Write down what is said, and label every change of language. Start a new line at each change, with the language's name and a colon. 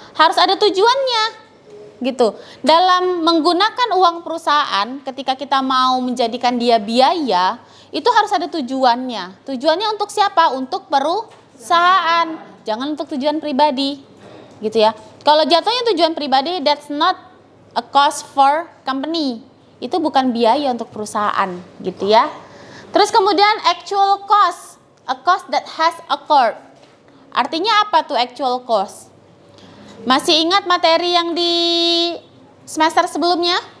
Indonesian: Harus ada tujuannya, gitu. Dalam menggunakan uang perusahaan, ketika kita mau menjadikan dia biaya, itu harus ada tujuannya. Tujuannya untuk siapa? Untuk perusahaan, jangan untuk tujuan pribadi, gitu ya. Kalau jatuhnya tujuan pribadi,
English: that's not a cost for company.
Indonesian: Itu bukan biaya untuk perusahaan, gitu ya. Terus kemudian
English: actual cost, a cost that has occurred.
Indonesian: Artinya apa tuh actual cost? Masih ingat materi yang di semester sebelumnya?